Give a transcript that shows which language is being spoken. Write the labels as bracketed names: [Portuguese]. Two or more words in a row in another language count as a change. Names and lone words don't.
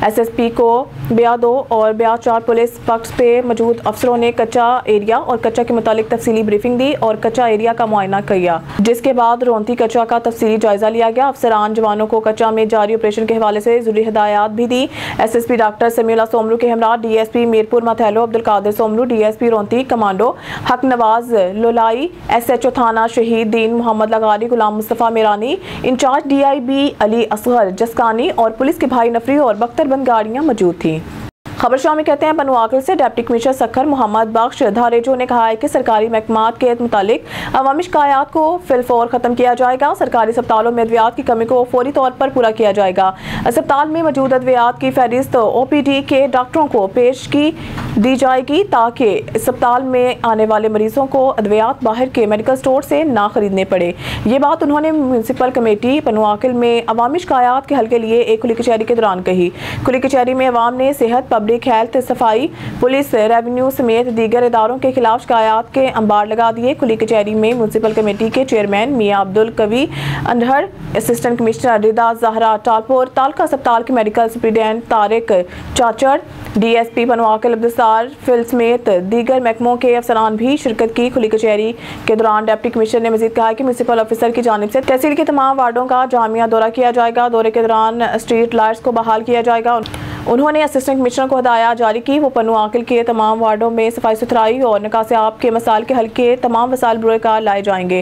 [Urdu] SSP کو بیا 2 اور بیا 4 پولیس پکش پے موجود افسروں نے کچہ ایریا اور کچہ کے متعلق تفصیلی بریفنگ دی اور کچہ ایریا کا معائنہ کیا، جس کے بعد رونتی کچہ کا تفصیلی جائزہ لیا گیا. افسران جوانوں کو کچہ میں جاری آپریشن کے حوالے سے ضروری ہدایت بھی دی. SSP ڈاکٹر سمیع اللہ سومرو کے ہمراہ DSP میرپور ماتھیلو عبدالقادر سومرو، DSP رونتی کمانڈو حق نواز لولائی، SHO تھانہ شہید دین محمد لغاری، غلام مصطفیٰ میرانی، انچارج DIB علی اصغر جسکانی اور پولیس کے بھائی نفری اور بکتربند گاڑیاں موجود تھی. خبر شامل کہتے ہیں پنوعاقل سے [English] deputy commissioner [Urdu] سکھر محمد بخش دھاریجو نے کہا ہے کہ سرکاری محکمات کے متعلق عوامی شکایت کو فی الفور ختم کیا جائے گا. سرکاری اسپتالوں میں ادویات کی کمی کو فوری طور پر پورا کیا جائے گا. اسپتال میں موجود ادویات کی فہرست OPD کے ڈاکٹروں کو پیش کی دی جائے گی تاکہ اسپتال میں آنے والے مریضوں کو ادویات باہر کے [English] medical store [Urdu] سے نہ خریدنے پڑے. یہ بات انہوں نے [English] municipal committee [Urdu] پنوعاقل میں عوامی شکایت کے حل کے لیے ایک کھلی کچہری کے دوران کہی. کھلی کچہری میں عوام نے صحت, [English] public health, [Urdu] صفائی، پولیس، ریونیو سمیت دیگر اداروں کے خلاف شکایت کے انبار لگا دیے. کھلی کچہری میں [English] municipal committee [Urdu] کے چیئرمین میاں عبدالقوی اندھڑ, [English] assistant commissioner [Urdu] ردا زہرا ٹالپور، تعلقہ اسپتال کے [English] medical superintendent [Urdu] طارق چاچڑ، DSP پنوعاقل عبدالستار فل سمیت دیگر محکموں کے افسران بھی شرکت کی. کھلی کچہری کے دوران [English] deputy commissioner [Urdu] نے مزید کہا کہ [English] municipal officer [Urdu] کی جانب سے تحصیل کے تمام وارڈوں کا جامع دورہ کیا جائے گا. دورے کے دوران [English] street lights [Urdu] کو بحال کیا جائے گا۔ انہوں نے [English] assistant commissioner [Urdu] کو ہدایت جاری کی وہ پنوعاقل کے تمام وارڈوں میں صفائی ستھرائی اور نکاس آب کے مسائل کے حل کے تمام وسائل بروئے کار لائے جائیں گے.